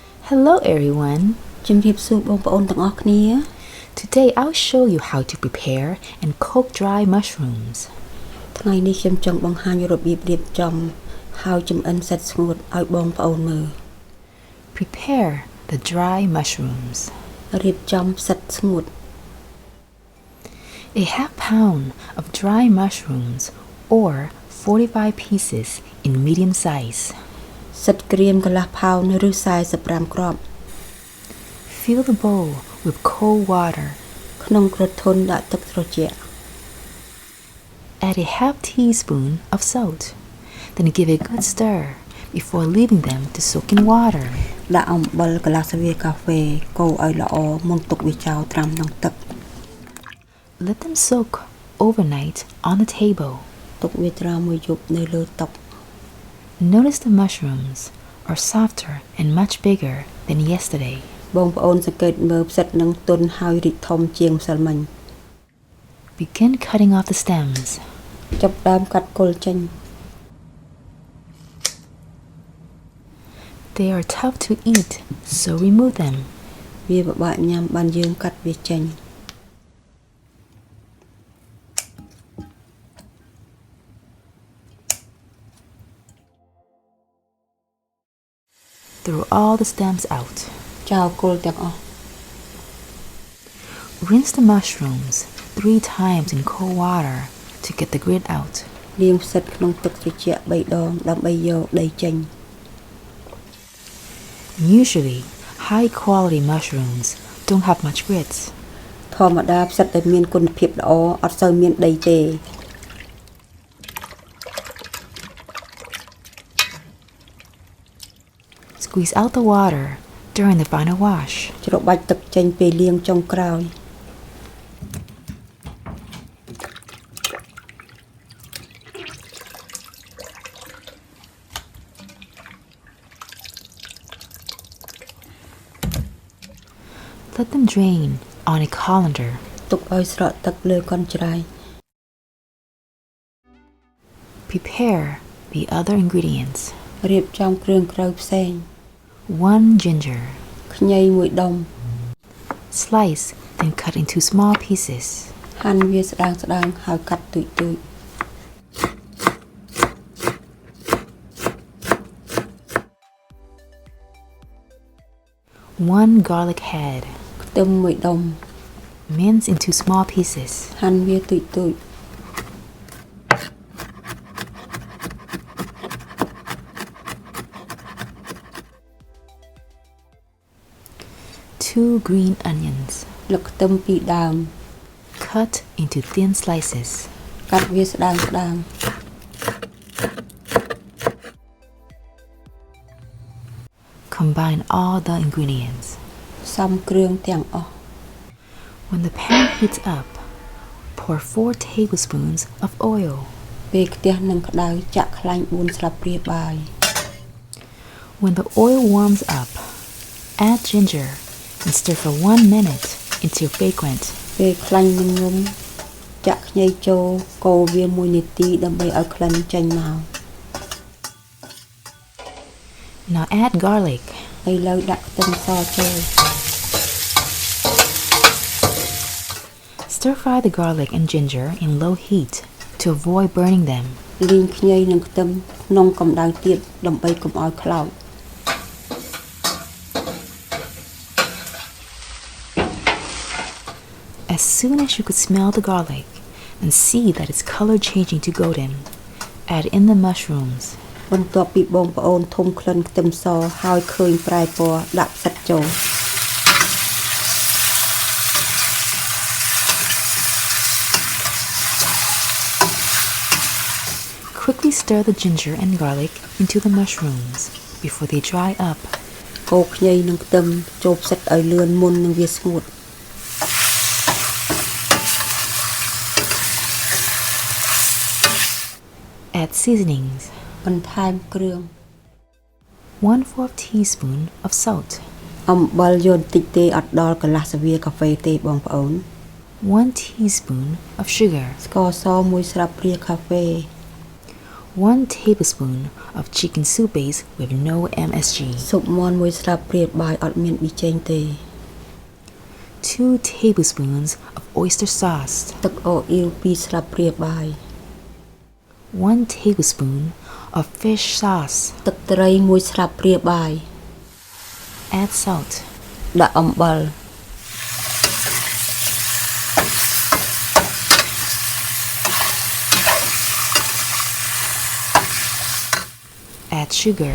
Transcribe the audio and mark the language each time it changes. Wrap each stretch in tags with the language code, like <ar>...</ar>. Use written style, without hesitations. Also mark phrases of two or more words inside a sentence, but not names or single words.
<en>Hello everyone.</en> <km>ជំរាបសួរបងប្អូនទាំងអស់គ្នា</km> <en>Today I'll show you how to prepare and cook dry mushrooms.</en> <km>ថ្ងៃនេះខ្ញុំចង់បង្ហាញរបៀបរៀបចំហើយចម្អិនសាច់ស្ងួតឲ្យបងប្អូនមើល</km> <en>Prepare the dry mushrooms.</en> <km>រៀបចំសាច់ស្ងួត</km> <en>A half pound of dry mushrooms or 45 pieces in medium size.</en> <km>សាច់ក្រៀមកន្លះផោនឬ45គ្រាប់</km> <en>Fill the bowl with cold water.</en> <km>ក្នុងក្រធុនដាក់ទឹកត្រជាក់</km> <en>Add a half teaspoon of salt. Then give a good stir before leaving them to soak in water.</en> <km>ដាក់អំបិលកន្លះស្លាបកាហ្វេកូរឲ្យល្អមុនទុកវាចោលត្រាំក្នុងទឹក</km> <en>Let them soak overnight on the table.</en> <km>ទុកវាត្រាំមួយយប់នៅលើតុ</km> <en>Notice the mushrooms are softer and much bigger than yesterday.</en> <km>បងប្អូនសង្កេតមើលផ្សិតនឹងទន់ហើយរីកធំជាងម្សិលមិញ</km> <en>Begin cutting off the stems.</en> <km>ចាប់ដើមកាត់គល់ចេញ</km> <en>They are tough to eat, so remove them.</en> <km>វាពិបាកញ៉ាំបានយើងកាត់វាចេញ</km> <en>Throw all the stems out.</en> <km>ចោលគល់ទាំងអស់</km> <en>Rinse the mushrooms 3 times in cold water to get the grit out.</en> <km>លាងផ្សិតក្នុងទឹកត្រជាក់3ដងដើម្បីយកដីចេញ</km> <en>Usually, high quality mushrooms don't have much grit.</en> <km>ធម្មតាផ្សិតដែលមានគុណភាពល្អអត់សូវមានដីទេ</km> <en>Squeeze out the water during the final wash.</en> <km>ច្របាច់ទឹកចេញពេលលាងចុងក្រោយ</km> <en>Let them drain on a colander.</en> <km>ទុកឲ្យស្រក់ទឹកលើកញ្ច្រែង</km> <en>Prepare the other ingredients.</en> <km>រៀបចំគ្រឿងក្រៅផ្សេង</km> <en>1 ginger.</en> <km>ខ្ញីមួយដុំ</km> <en>Slice, then cut into small pieces.</en> <km>ហាន់វាស្ដើងៗហើយកាត់ទូចៗ</km> <en>1 garlic head.</en> <km>ខ្ទឹមមួយដុំ</km> <en>Mince into small pieces.</en> <km>ហាន់វាទូចៗ</km> <en>2 green onions.</en> <km>លឹកខ្ទឹម2ដើម</km> <en>Cut into thin slices.</en> <km>កាត់វាស្ដើងៗ</km> <en>Combine all the ingredients.</en> <km>សំគ្រឿងទាំងអស់</km> <en>When the pan heats up, pour 4 tablespoons of oil.</en> <km>ពេលខ្ទះនឹងក្តៅចាក់ខ្លាញ់4ស្លាបព្រាបាយ</km> <en>When the oil warms up, add ginger and stir for 1 minute until fragrant.</en> <km>ពេលខ្លាញ់នឹងងុំចាក់ខ្ញីចូលកូរវា1នាទីដើម្បីឲ្យក្លិនចេញមក</km> <en>Now add garlic.</en> <km>ឥឡូវដាក់ខ្ទឹមសចូល</km> <en>Stir fry the garlic and ginger in low heat to avoid burning them.</en> <km>លីងខ្ញីនិងខ្ទឹមក្នុងកម្ដៅទាបដើម្បីកុំឲ្យខ្លោច</km> <en>As soon as you could smell the garlic and see that it's color changing to golden, add in the mushrooms.</en> <km>បន្ទាប់ពីបងប្អូនធំក្លិនខ្ទឹមសហើយឃើញប្រែពណ៌ដាក់ផ្សិតចូល</km> <en>Quickly stir the ginger and garlic into the mushrooms before they dry up.</en> <km>កូរខ្ញីនិងខ្ទឹមចូលផ្សិតឲ្យលឿនមុននឹងវាស្ងួត</km> <en>Add seasonings.</en> <km>បន្ថែមគ្រឿង</km> <en>1/4 teaspoon of salt.</en> <km>អំបិលយកតិចទេអត់ដល់កន្លះស្លាបកាហ្វេទេបងប្អូន</km> <en>1 teaspoon of sugar.</en> <km>ស្ករស1ស្លាបព្រាកាហ្វេ</km> <en>1 tablespoon of chicken soup base with no MSG.</en> <km>ស៊ុបមាន់មួយស្លាបព្រាបាយអត់មានប៊ីចេងទេ</km> <en>2 tablespoons of oyster sauce.</en> <km>ទឹកអូអ៊ីវ2ស្លាបព្រាបាយ</km> <en>1 tablespoon of fish sauce.</en> <km>ទឹកត្រី1ស្លាបព្រាបាយ</km> <en>Add salt.</en> <km>ដាក់អំបិល</km> <en>Add sugar.</en>